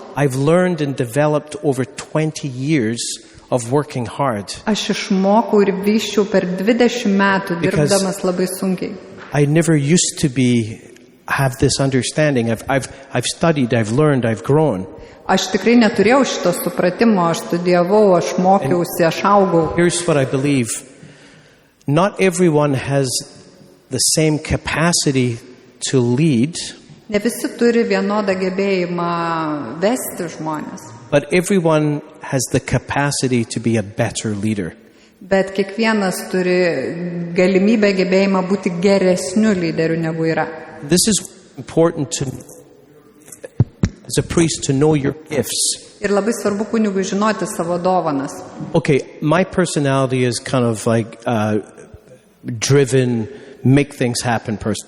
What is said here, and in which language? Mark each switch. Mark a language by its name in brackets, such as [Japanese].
[English] I've learned and developed over 20 years of working hard. [Lithuanian] Aš išmokau ir vyščiau per 20 metų, [English] Because- [Lithuanian] dirbdamas labai sunkiai. [English] I never used to have this understanding. I've studied, I've learned, I've grown. [Lithuanian] Aš tikrai neturėjau šito supratimo, aš studijavau, aš mokiausi, aš augau. [English] Here's what I believe. Not everyone has the same capacity to lead, [Lithuanian] Ne visi turi vienodą gebėjimą vesti žmonės, [English] but everyone has the capacity to be a better leader. [Lithuanian] bet kiekvienas turi galimybę, gebėjimą būti geresniu lyderiu negu yra. [English] This is important to, as a priest, to know your gifts. [Lithuanian] Ir labai svarbu kunigui žinoti savo dovanas. [English] Okay, my personality is kind of like driven, make things happen person.